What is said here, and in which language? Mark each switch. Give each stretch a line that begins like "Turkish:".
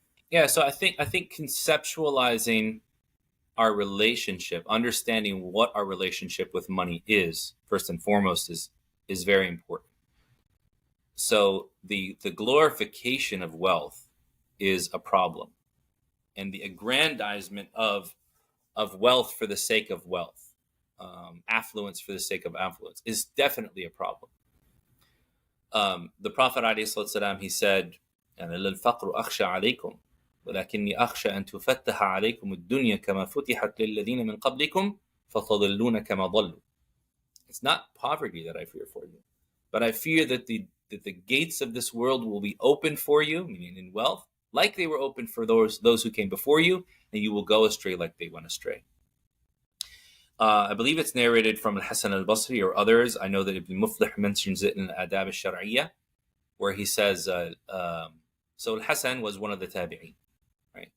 English: Yeah, so I think conceptualizing our relationship, understanding what our relationship with money is, first and foremost, is very important. So the glorification of wealth is a problem, and the aggrandizement of wealth for the sake of wealth, affluence for the sake of affluence, is definitely a problem. The Prophet ﷺ, he said,
Arabic: "أنا للفقر أخشى عليكم ولكني أخشى أن تفتح عليكم الدنيا كما فتحت للذين من قبلكم فتضلون كما ضلوا."
English: It's not poverty that I fear for you, but I fear that the gates of this world will be open for you, meaning in wealth, like they were open for those who came before you, and you will go astray like they went astray. I believe it's narrated from Al-Hasan al-Basri or others. I know that Ibn Muflih mentions it in Adab al-Shar'iyya, where he says, so Al-Hasan was one of the tabi'een, right?